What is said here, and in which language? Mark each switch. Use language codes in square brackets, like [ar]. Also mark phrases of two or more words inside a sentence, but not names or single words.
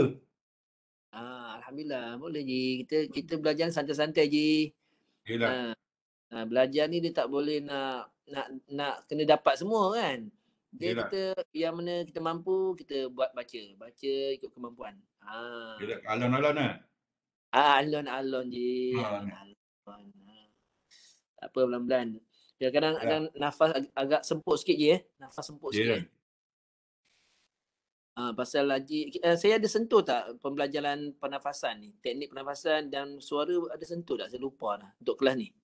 [ms] Alhamdulillah boleh Ji. Kita belajar santai-santai Ji. Yalah. Belajar ni dia tak boleh nak kena dapat semua kan. Dia Yalah. kita yang mana kita mampu kita buat baca ikut kemampuan. Yalah, alon-alon lah. Alon-alon Ji. Alon-alon. Tak apa, pelan-pelan. Dia kadang nafas agak semput sikit je Nafas semput sikit. Pasal Haji, saya ada sentuh tak pembelajaran pernafasan ni? Teknik pernafasan dan suara ada sentuh tak? Saya lupa dah untuk kelas ni.